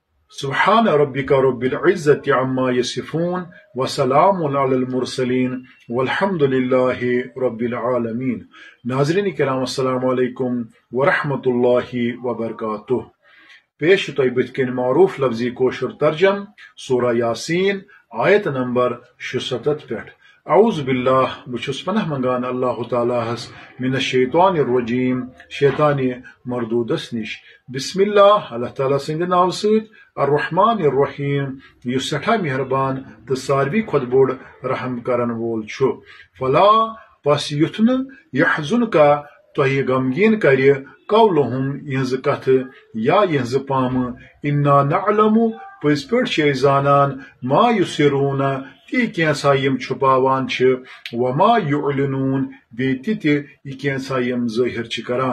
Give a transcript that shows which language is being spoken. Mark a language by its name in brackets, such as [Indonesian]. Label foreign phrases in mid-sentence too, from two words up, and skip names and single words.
[Arabic] سبحان ربک رب العزت عما یصفون وسلام علی المرسلین والحمد للہ رب العالمین۔ [Urdu] ناظرین کرام [Arabic] السلام علیکم ورحمۃ اللہ وبرکاتہ۔ [Kashmiri] پیش تو بتکن معروف لفظی کوشر ترجم سورہ یاسین آیت نمبر 67 پہ۔ [Arabic] اعوذ باللہ [Kashmiri] بچس پناہ منگان اللہ تعالیٰ [Arabic] من الشیطان الرجیم [Kashmiri] شیطان مردودس نش۔ [Arabic] بسم اللہ [Kashmiri] اللہ تعالیٰ سند ناو ست [Arabic] الرحمن الرحیم [Kashmiri] یس سٹھا مہربان تو ساروی کھت بوڑ رحم کرن وول چھو۔ فلا پس یتھ یحزن کا تہ غمگین کر قولہم یہنز کتھ یا یہنز پام [Arabic] انا نعلم [Kashmiri] پز پہ زانان [Arabic] ما یسرون [Kashmiri] تی کینسا یم چھپاوان چھ [Arabic] وما یعلنون [Kashmiri] بی تی کینسا یم ظاہر چھ کران۔